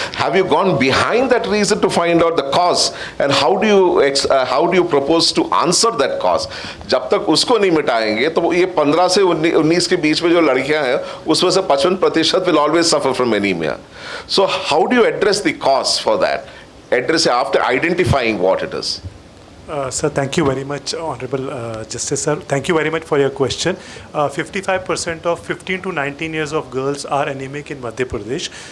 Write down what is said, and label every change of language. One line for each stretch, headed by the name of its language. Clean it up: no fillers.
English: Have you gone behind that reason to find out the cause, and how do you propose to answer that cause?
Hindi: जब तक उसको नहीं मिटाएंगे तो ये 15 से 19 के बीच में जो लड़कियां हैं उसमें से 55%
English: will always suffer from anemia. So how do you address the cause for that? Address it after identifying what it is. Sir, thank you very much, Honorable Justice Sir. Thank you very much for your question. 55% of 15 to 19 years of girls are anemic in Madhya Pradesh.